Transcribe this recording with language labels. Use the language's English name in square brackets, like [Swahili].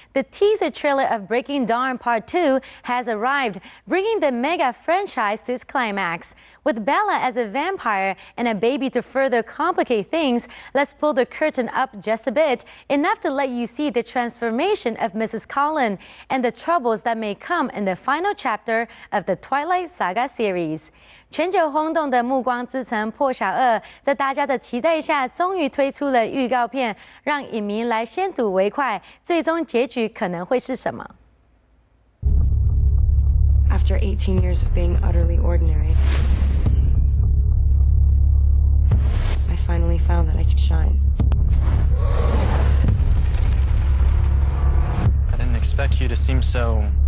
[English] The teaser trailer of Breaking Dawn Part 2 has arrived, bringing the mega franchise to its climax. With Bella as a vampire and a baby to further complicate things, let's pull the curtain up just a bit, enough to let you see the transformation of Mrs. Cullen and the troubles that may come in the final chapter of the Twilight Saga series. [Chinese] 全球轰动的《暮光之城：破晓2》在大家的期待下，终于推出了预告片，让影迷来先睹为快。最终结局可能会是什么 [English] ？After 18 years of being utterly ordinary, I finally found that I could shine. I didn't expect you to seem so...